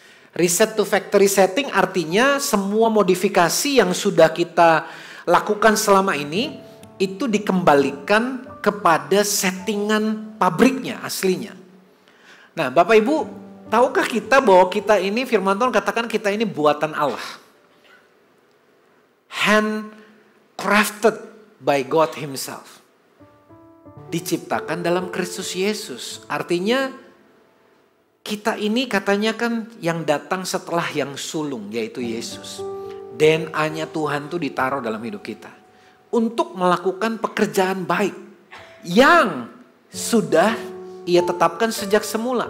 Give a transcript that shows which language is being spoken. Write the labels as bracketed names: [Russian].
[English] Reset to factory setting [Indonesian] artinya semua modifikasi yang sudah kita lakukan selama ini itu dikembalikan kepada settingan pabriknya aslinya. Nah Bapak Ibu, tahukah kita bahwa kita ini, firman Tuhan katakan kita ini buatan Allah. [English] Handcrafted by God Himself. [Indonesian] Diciptakan dalam Kristus Yesus. Artinya kita ini katanya kan yang datang setelah yang sulung, yaitu Yesus. DNA-nya Tuhan tuh ditaruh dalam hidup kita. Untuk melakukan pekerjaan baik. Yang sudah Ia tetapkan sejak semula.